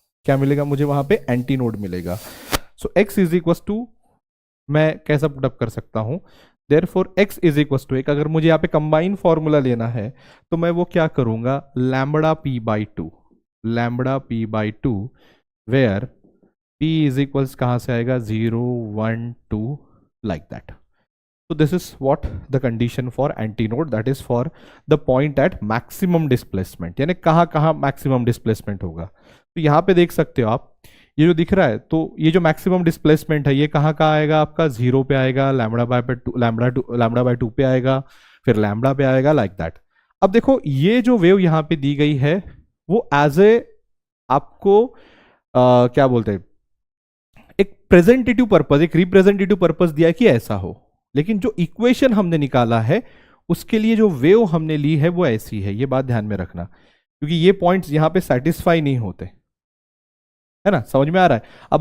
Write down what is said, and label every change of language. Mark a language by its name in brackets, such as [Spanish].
[Hindi] क्या मिलेगा मुझे वहां पे, एंटी नोड मिलेगा। [English] so x is equal to, [Hindi] मैं कैसा पुटअप कर सकता हूं, [English] therefore x is equal to, [Hindi] एक अगर मुझे यहाँ पे कंबाइन फॉर्मूला लेना है तो मैं वो क्या करूंगा, lambda p by 2, lambda p by 2, [English] where p is equals [Hindi] कहाँ से आएगा, 0, 1, 2, like that. [English] So this is what the condition for antinode, that is for the point at maximum displacement, [Hindi] यानी कहाँ कहाँ maximum displacement होगा। तो यहाँ पे देख सकते हो आप, ये जो दिख रहा है, तो ये जो मैक्सिमम डिस्प्लेसमेंट है ये कहाँ कहाँ आएगा आपका, 0 पे आएगा, लैम्बडा बाय 2 पे आएगा, फिर लैम्बडा पे आएगा, लाइक दैट। अब देखो ये जो वेव यहाँ पे दी गई है वो एज ए आपको क्या बोलते हैं, एक प्रेजेंटेटिव पर्पज, एक रिप्रेजेंटेटिव पर्पज दिया है कि ऐसा हो, लेकिन जो इक्वेशन हमने निकाला है उसके लिए जो वेव हमने ली है वो ऐसी है, ये बात ध्यान में रखना, क्योंकि ये पॉइंट्स यहाँ पे सेटिस्फाई नहीं होते, है ना, समझ में आ रहा है।